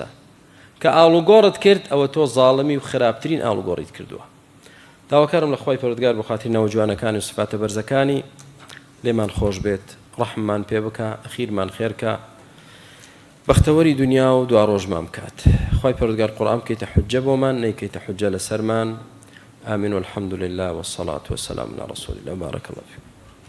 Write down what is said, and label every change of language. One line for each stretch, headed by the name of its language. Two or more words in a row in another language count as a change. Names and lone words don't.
Central Kurdish: کە ئاڵوگۆڕت کرد ئەوە تۆ زاڵمی و خراپترین ئاڵوگۆڕیت کردووە. داواکارم لە خوای پەروەردگار بۆ خاتری نەوەجوانەکانی و سفاتە بەرزەکانی لێمان خۆش بێت، ڕەحممان پێ بکە، ئەخیرمان خێرکە، بەختەوەری دنیا و دوا ڕۆژمان بکات. خوای پەروەردگار قورئان بکەیتە حوجە بۆمان، نەیکەیتە حوجە لەسەرمان.
Arabic: آمین والحمد لله والصلاة والسلام على رسول الله. بارك الله فيكم.